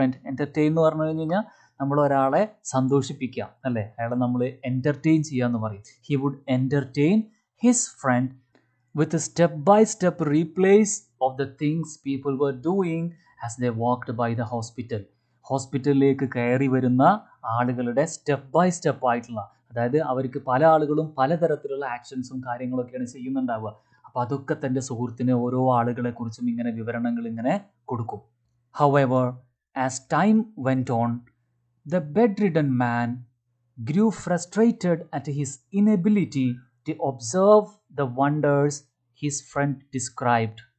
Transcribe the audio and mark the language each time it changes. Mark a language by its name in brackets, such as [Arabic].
[Malayalam] entertain എന്ന് പറഞ്ഞു കഴിഞ്ഞാൽ നമ്മൾ ഒരാളെ സന്തോഷിപ്പിക്കുക അല്ലേ, അയാളെ നമ്മൾ entertain ചെയ്യുക എന്ന് പറയും. [English] he would entertain his friend with a step-by-step replays of the things people were doing as they walked by the hospital. [Malayalam] ഹോസ്പിറ്റലിലേക്ക് കയറി വരുന്ന ആളുകളുടെ സ്റ്റെപ്പ് ബൈ സ്റ്റെപ്പ് ആയിട്ടുള്ള, അതായത് അവർക്ക് പല ആളുകളും പലതരത്തിലുള്ള ആക്ഷൻസും കാര്യങ്ങളൊക്കെയാണ് ചെയ്യുന്നുണ്ടാവുക. അപ്പോൾ അതൊക്കെ തൻ്റെ സുഹൃത്തിന് ഓരോ ആളുകളെക്കുറിച്ചും ഇങ്ങനെ വിവരണങ്ങൾ ഇങ്ങനെ കൊടുക്കും. [English] However, as time went on, the bedridden man grew frustrated at his inability to observe the wonders his friend described.